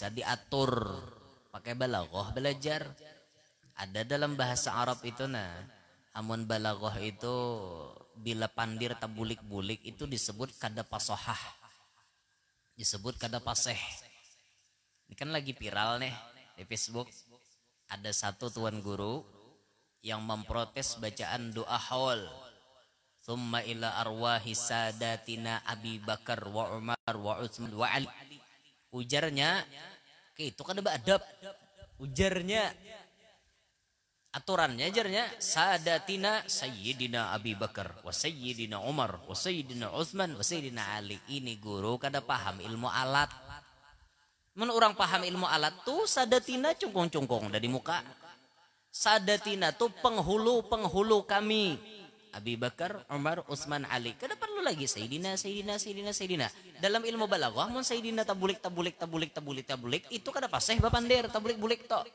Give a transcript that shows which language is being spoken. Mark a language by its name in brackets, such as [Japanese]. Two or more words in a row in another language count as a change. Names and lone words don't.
[Banjar] diatur pakai balaghah belajar ada dalam bahasa Arab itu nah amun balaghah itu bila pandir tabulik-bulik itu disebut kada pasohah disebut kada paseh ini kan lagi viral nih di Facebook ada satu tuan guru yang memprotes bacaan doa haul [Arabic] ثم إلى أرواح ساداتنا أبي بكر وعمر وعثمان وعلي [Banjar] ujarnya itu kan ada adab ujarnya aturannya ajarnya [Arabic] ساداتنا سيدنا أبي بكر وسيدنا عمر وسيدنا عثمان وسيدنا علي [Banjar] ini guru kada paham ilmu alat mun orang paham ilmu alat tuh sadatina cungkung-cungkung dari muka sadatina tuh penghulu kami Abi Bakar, Umar, Utsman, Ali. Kada perlu lagi Sayyidina. Dalam ilmu balaghah mun Sayyidina tabulik itu kada paseh bapandir tabulik-bulik to.